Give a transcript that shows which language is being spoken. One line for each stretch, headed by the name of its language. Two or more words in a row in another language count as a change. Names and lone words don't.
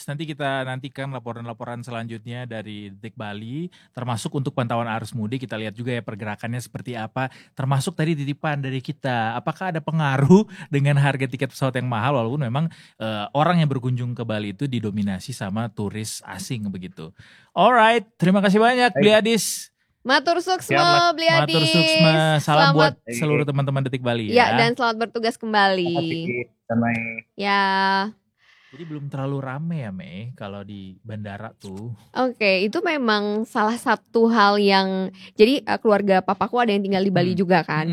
Indonesian: Nanti kita nantikan laporan-laporan selanjutnya dari Detik Bali, termasuk untuk pantauan arus mudik. Kita lihat juga ya pergerakannya seperti apa. Termasuk tadi titipan dari kita. Apakah ada pengaruh dengan harga tiket pesawat yang mahal, walaupun memang orang yang berkunjung ke Bali itu didominasi sama turis asing begitu. Alright, terima kasih banyak Beli Adis.
Balinese: Matur suksma Beli Adis. Matur suksma.
Indonesian: Salam buat seluruh teman-teman Detik Bali ya. Ya, dan selamat bertugas kembali. Ya. Jadi belum terlalu rame ya Mei kalau di bandara tuh. Oke, itu memang salah satu hal yang jadi keluarga papaku ada yang tinggal di Bali juga kan.